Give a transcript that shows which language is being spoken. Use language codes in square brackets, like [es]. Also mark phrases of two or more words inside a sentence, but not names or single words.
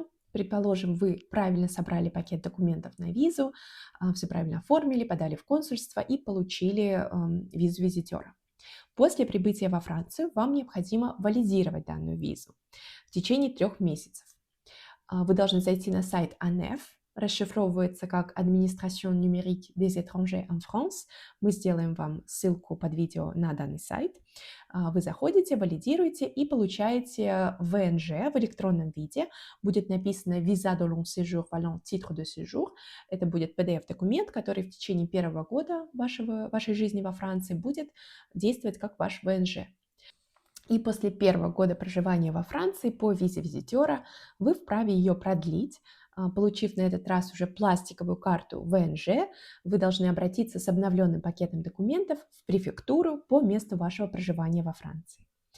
[ru] Предположим, вы правильно собрали пакет документов на визу, все правильно оформили, подали в консульство и получили визу визитера. После прибытия во Францию вам необходимо валидировать данную визу в течение 3 месяцев. Вы должны зайти на сайт ANEF, расшифровывается как [fr] Administration numérique des étrangers en France. [ru] Мы сделаем вам ссылку под видео на данный сайт. Вы заходите, валидируете и получаете ВНЖ в электронном виде. Будет написано [fr] Visa de long séjour valant titre de séjour. [ru] Это будет PDF-документ, который в течение 1-го года вашей жизни во Франции будет действовать как ваш ВНЖ. И после 1-го года проживания во Франции по визе визитера вы вправе ее продлить. Получив на этот раз уже пластиковую карту ВНЖ, вы должны обратиться с обновленным пакетом документов в префектуру по месту вашего проживания во Франции.